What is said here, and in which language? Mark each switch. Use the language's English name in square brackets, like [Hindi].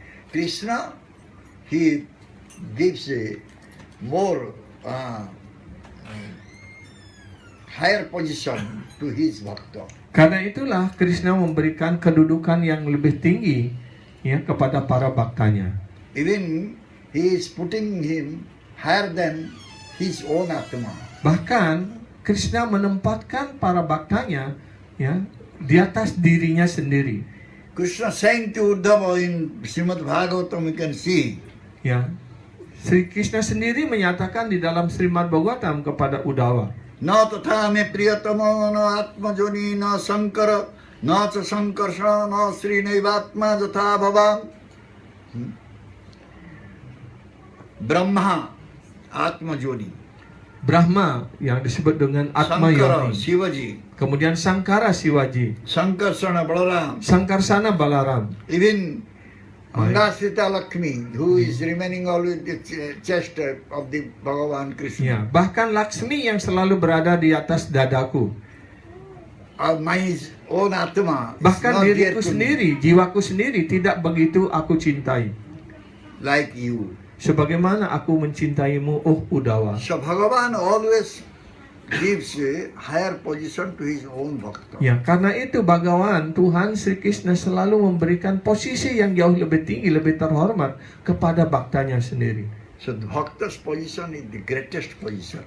[English] Krishna, he gives a more higher position to his bhakta. [Indonesian] Karena itulah Krishna memberikan kedudukan yang lebih tinggi, ya, kepada para baktanya. [English] Even he is putting him higher than his own atma. [Indonesian] Bahkan Krishna menempatkan para baktanya, ya, di atas dirinya sendiri. [English] Krishna saying to Uddhava in Srimad Bhagavatam, you can see. [Indonesian] Ya, Sri Krishna sendiri menyatakan di dalam Srimad Bhagavatam kepada Uddhava, [Sanskrit] Na tatha me priyatama na atmajoni na sankara na cha sankarsha na sri naivatma jatha bhavam. [English] Brahma Atmajoni, [Indonesian] Brahma yang disebut dengan Atma [English] Sankara [Indonesian] Yoni, [English] Shivaji, [Indonesian] kemudian Sankara Shivaji, [English] Sankarsana Balaram, [Indonesian] Sankarsana Balaram, [English] even Angasita Lakshmi, who is remaining always the chest of the Bhagavan Krishna. [Indonesian] ya, bahkan Laksmi yang selalu berada di atas dadaku. [English] My own Atma is [Indonesian] Bahkan [English] not dear [Indonesian] diriku [English] to me, [Indonesian] sendiri, jiwaku sendiri tidak begitu aku cintai. [English] like you. [Indonesian] Sebagaimana aku mencintaimu, oh Uddhava. [English] So Bhagavan always gives a higher position to his own bhakta. [Indonesian] Ya, karena itu Bhagawan Tuhan Sri Krishna selalu memberikan posisi yang jauh lebih tinggi, lebih terhormat kepada baktanya sendiri. [English] So the bhakta's position is the greatest position.